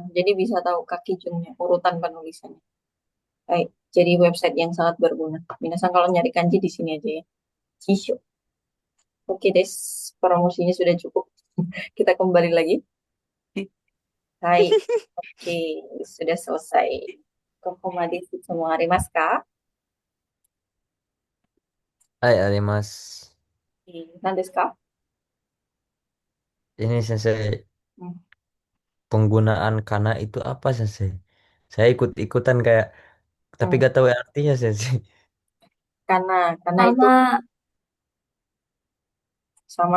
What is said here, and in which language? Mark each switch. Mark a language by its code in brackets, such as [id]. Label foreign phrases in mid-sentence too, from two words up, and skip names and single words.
[id] Jadi bisa tahu kaki junnya, urutan penulisannya. Baik, jadi website yang sangat berguna. Minasan kalau nyari kanji di sini aja ya. Jisho. Oke des, promosinya sudah cukup. Kita kembali lagi. Hai, oke, sudah selesai. [ja] ここまで semua ありますか? はい、あります. 何ですか? [id] Ini Sensei, Hmm. penggunaan kana itu apa Sensei? Saya ikut-ikutan kayak, tapi gak tahu artinya Sensei. Karena itu sama.